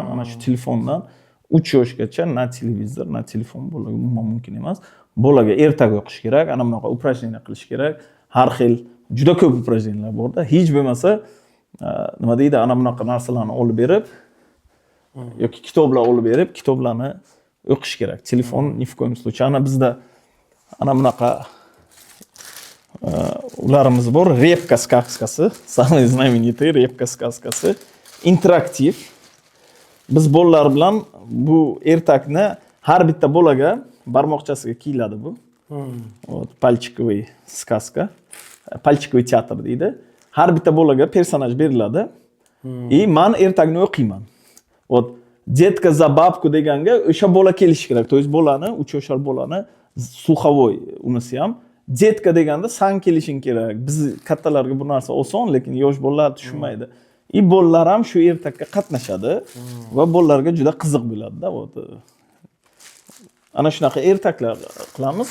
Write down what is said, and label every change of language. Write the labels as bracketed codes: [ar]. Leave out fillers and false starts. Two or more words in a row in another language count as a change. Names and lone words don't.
[uz] Ana shu telefondan 3 yoshgacha na televizor, na telefon bolaga umuman mumkin emas. Bolaga ertaga o'qish kerak, ana bunaqa упражнение qilish kerak. Har xil juda ko'p упражнениялар borda. Hech bo'lmasa nima deydi, ana bunaqa narsalarni olib berib yoki kitoblar olib berib, kitoblarni o'qish kerak. Telefon ni [ru] в коем случае. [uz] Ana bizda ana bunaqa ularimiz bor. [ru] Repka сказкасы, самый знаменитый repka сказкасы, [uz] interaktiv. Biz bolalar bilan bu ertakni har bitta bolaga barmoqchasiga kiyiladi bu. [ru] Вот пальчиковый сказка, пальчиковый teatr deydi. [uz] Har bitta bolaga personaj beriladi. Men ertakni o'qiyman. [ru] Вот дедка за бабку [uz] deganga o'sha bola kelishi kerak. [ru] То есть [uz] bolani, 3 yoshar bolani слуховой unisi ham detka deganda san kelishing kerak. Biz kattalarga bu narsa oson, lekin yosh bolalar tushunmaydi. Bolalar ham shu ertakka qatnashadi va bolalarga juda qiziq bo'ladi-da. Ana shunaqa ertaklar qilamiz.